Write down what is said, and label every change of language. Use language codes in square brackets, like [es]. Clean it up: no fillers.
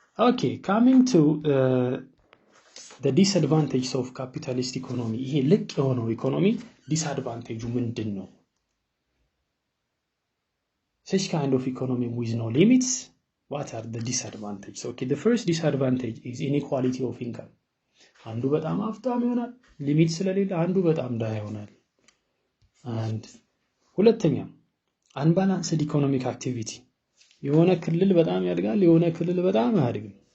[en] okay, coming to the disadvantages of capitalist economy. [am] ይሄ ልቅ የሆነው ኢኮኖሚ disadvantage ምንድን ነው? [en] Such kind of economy with no limits, what are the disadvantages? okay, the first disadvantage is inequality of income. [am] አንዱ በጣም ሀብታም ይሆናል ሊሚት ስለሌለ፣ አንዱ በጣም ድሃ ይሆናል. [en] and [am] ሁለተኛ [en] unbalanced economic activity. [am] የሆነ ክልል በጣም ያድጋል፣ የሆነ ክልል በጣም አያድግም.